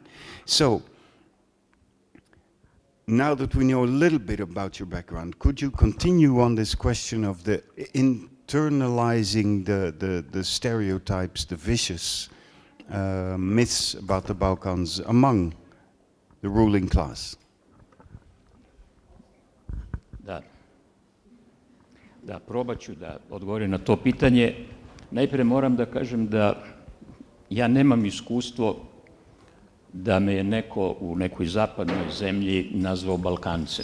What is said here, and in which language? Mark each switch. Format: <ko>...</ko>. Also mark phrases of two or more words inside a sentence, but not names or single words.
<en>So, now that we know a little bit about your background, could you continue on this question of the internalizing the stereotypes, the vicious myths about the Balkans among the ruling class?</en> <sr>Da, probat ću da odgovorim na to pitanje. Najpre moram da kažem da ja nemam iskustvo da me je neko u nekoj zapadnoj zemlji nazvao Balkancem.</sr>